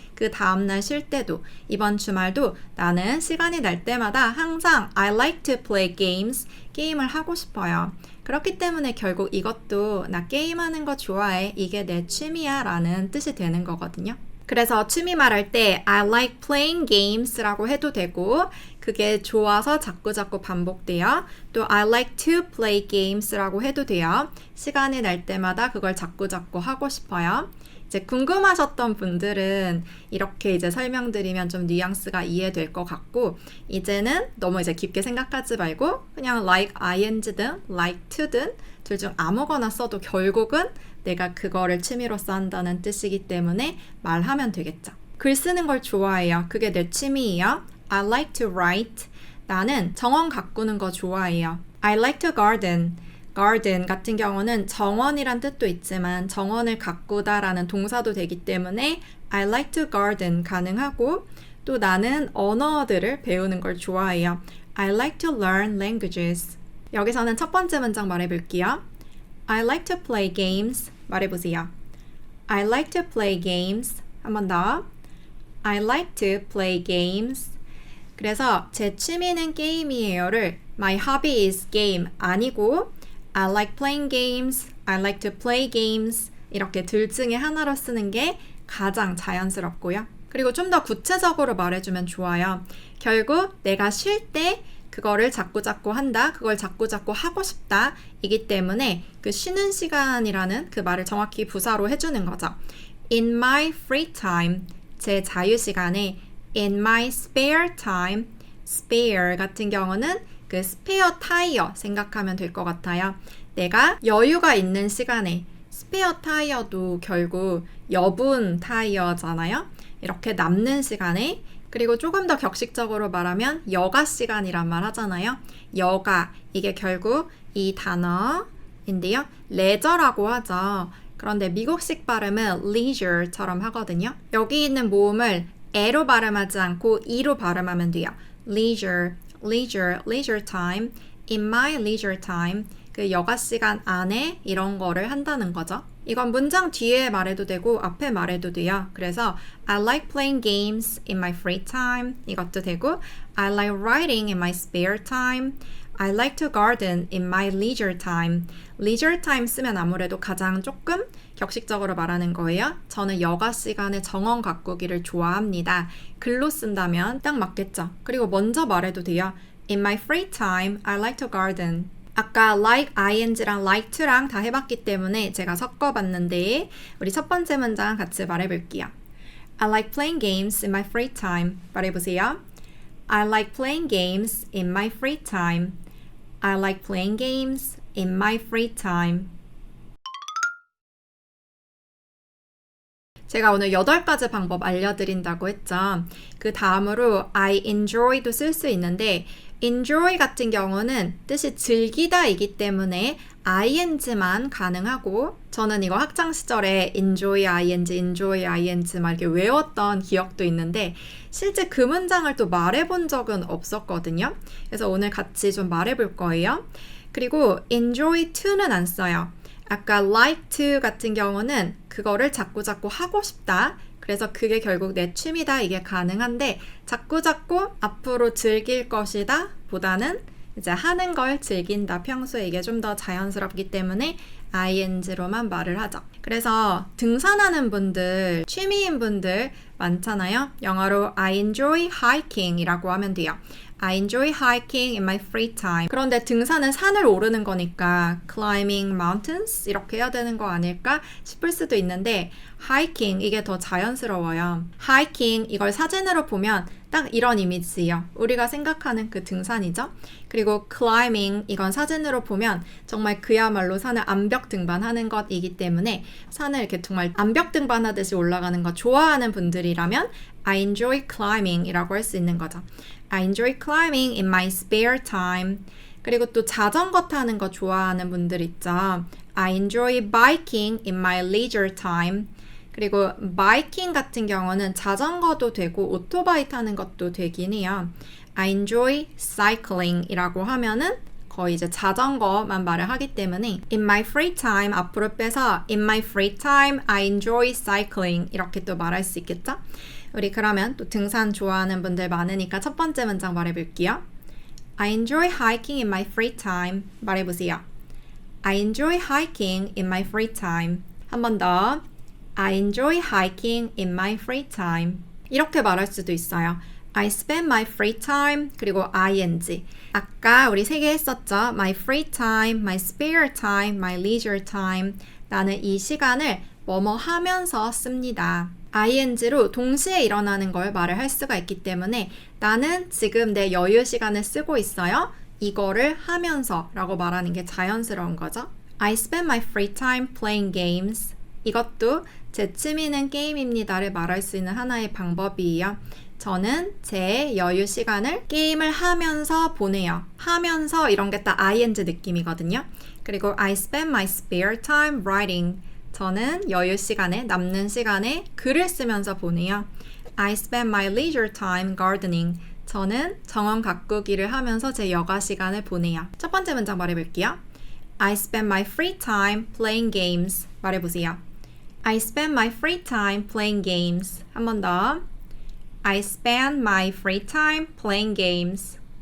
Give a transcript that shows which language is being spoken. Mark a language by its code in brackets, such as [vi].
[ko] 그 다음날 쉴 때도 이번 주말도 나는 시간이 날 때마다 항상 [en] I like to play games. [ko] 게임을 하고 싶어요. 그렇기 때문에 결국 이것도 나 게임하는 거 좋아해. 이게 내 취미야 라는 뜻이 되는 거거든요. 그래서 취미 말할 때 [en] I like playing games [ko] 라고 해도 되고 그게 좋아서 자꾸 반복돼요. 또 [en] I like to play games [ko] 라고 해도 돼요. 시간이 날 때마다 그걸 자꾸 하고 싶어요. 이제 궁금하셨던 분들은 이렇게 이제 설명드리면 좀 뉘앙스가 이해될 것 같고 이제는 너무 이제 깊게 생각하지 말고 그냥 like ing든 like to든 둘 중 아무거나 써도 결국은 내가 그거를 취미로서 한다는 뜻이기 때문에 말하면 되겠죠. 글 쓰는 걸 좋아해요. 그게 내 취미예요. [en] I like to write. [ko] 나는 정원 가꾸는 거 좋아해요. [en] I like to garden. [ko] garden 같은 경우는 정원이란 뜻도 있지만 정원을 가꾸다라는 동사도 되기 때문에 [en] I like to garden [ko] 가능하고 또 나는 언어들을 배우는 걸 좋아해요. [en] I like to learn languages. [ko] 여기서는 첫 번째 문장 말해볼게요. [en] I like to play games. [ko] 말해보세요. [en] I like to play games. [ko] 한 번 더. [en] I like to play games. [ko] 그래서 제 취미는 게임이에요를 [en] My hobby is game [ko] 아니고 [en] I like playing games, I like to play games [ko] 이렇게 둘 중에 하나로 쓰는 게 가장 자연스럽고요. 그리고 좀 더 구체적으로 말해주면 좋아요. 결국 내가 쉴 때 그거를 자꾸 한다, 그걸 자꾸 하고 싶다 이기 때문에 그 쉬는 시간이라는 그 말을 정확히 부사로 해주는 거죠. [en] In my free time, [ko] 제 자유 시간에 [en] In my spare time, spare [ko] 같은 경우는 그 스페어 타이어 생각하면 될 것 같아요. 내가 여유가 있는 시간에 스페어 타이어도 결국 여분 타이어잖아요. 이렇게 남는 시간에 그리고 조금 더 격식적으로 말하면 여가 시간이란 말 하잖아요. 여가 이게 결국 이 단어인데요. 레저라고 하죠. 그런데 미국식 발음은 leisure처럼 하거든요. 여기 있는 모음을 에로 발음하지 않고 이로 발음하면 돼요. [en] leisure, leisure, leisure time, in my leisure time. [ko] 그 여가 시간 안에 이런 거를 한다는 거죠. 이건 문장 뒤에 말해도 되고 앞에 말해도 돼요. 그래서 [en] I like playing games in my free time [ko] 이것도 되고 [en] I like writing in my spare time I like to garden in my leisure time leisure time [ko] 쓰면 아무래도 가장 조금 격식적으로 말하는 거예요. 저는 여가 시간에 정원 가꾸기를 좋아합니다. 글로 쓴다면 딱 맞겠죠. 그리고 먼저 말해도 돼요. [en] In my free time I like to garden [ko] 아까 like ing랑 like to랑 다 해봤기 때문에 제가 섞어봤는데 우리 첫 번째 문장 같이 말해볼게요. [en] I like playing games in my free time. [ko] 말해보세요. [en] I like playing games in my free time. I like playing games in my free time. [ko] 제가 오늘 8가지 방법 알려드린다고 했죠. 그 다음으로 I enjoy도 쓸 수 있는데 enjoy 같은 경우는 뜻이 즐기다이기 때문에 ing만 가능하고 저는 이거 학창시절에 enjoy ing 막 이렇게 외웠던 기억도 있는데 실제 그 문장을 또 말해본 적은 없었거든요. 그래서 오늘 같이 좀 말해볼 거예요. 그리고 enjoy to는 안 써요. 아까 like to 같은 경우는 그거를 자꾸자꾸 하고 싶다. 그래서 그게 결국 내 취미다 이게 가능한데 자꾸자꾸 앞으로 즐길 것이다 보다는 이제 하는 걸 즐긴다. 평소에 이게 좀 더 자연스럽기 때문에 ing로만 말을 하죠. 그래서 등산하는 분들, 취미인 분들 많잖아요. 영어로 [en] I enjoy hiking [ko] 이라고 하면 돼요. [en] I enjoy hiking in my free time. [ko] 그런데 등산은 산을 오르는 거니까 climbing mountains 이렇게 해야 되는 거 아닐까 싶을 수도 있는데 hiking 이게 더 자연스러워요. hiking 이걸 사진으로 보면 딱 이런 이미지예요. 우리가 생각하는 그 등산이죠. 그리고 climbing 이건 사진으로 보면 정말 그야말로 산을 암벽 등반하는 것이기 때문에 산을 이렇게 정말 암벽 등반하듯이 올라가는 거 좋아하는 분들이라면 [en] I enjoy climbing [ko] 이라고 할 수 있는 거죠. [en] I enjoy climbing in my spare time. [ko] 그리고 또 자전거 타는 거 좋아하는 분들 있죠. [en] I enjoy biking in my leisure time. [ko] 그리고 biking 같은 경우는 자전거도 되고 오토바이 타는 것도 되긴 해요. [en] I enjoy cycling [ko] 이라고 하면은 거의 이제 자전거만 말을 하기 때문에 [en] in my free time 앞으로 빼서 in my free time I enjoy cycling [ko] 이렇게 또 말할 수 있겠죠? 우리 그러면 또 등산 좋아하는 분들 많으니까 첫 번째 문장 말해볼게요. [en] I enjoy hiking in my free time. [ko] 말해보세요. [en] I enjoy hiking in my free time. [ko] 한 번 더. [en] I enjoy hiking in my free time. [ko] 이렇게 말할 수도 있어요. [en] I spend my free time [ko] 그리고 [en] ing. [ko] 아까 우리 3개 했었죠. [en] My free time, my spare time, my leisure time. [ko] 나는 이 시간을 뭐뭐 하면서 씁니다. ing로 동시에 일어나는 걸 말을 할 수가 있기 때문에 나는 지금 내 여유 시간을 쓰고 있어요. 이거를 하면서 라고 말하는 게 자연스러운 거죠. [en] I spend my free time playing games. [ko] 이것도 제 취미는 게임입니다를 말할 수 있는 하나의 방법이에요. 저는 제 여유 시간을 게임을 하면서 보내요. 하면서 이런 게 딱 ing 느낌이거든요. 그리고 [en] I spend my spare time writing. [ko] 저는 여유 시간에, 남는 시간에 글을 쓰면서 보내요. [en] I spend my leisure time gardening. [ko] 저는 정원 가꾸기를 하면서 제 여가 시간을 보내요. 첫 번째 문장 말해볼게요. [en] I spend my free time playing games. [ko] 말해보세요. [en] I spend my free time playing games. [ko] 한 번 더. [en] I spend my free time playing games.